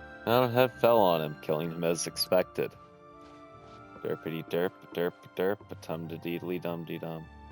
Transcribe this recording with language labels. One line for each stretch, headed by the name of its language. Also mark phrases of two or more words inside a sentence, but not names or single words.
English: Mountainhead fell on him, killing him as expected. Derpity derp, derp, derp, tum de deedly dum dee dum.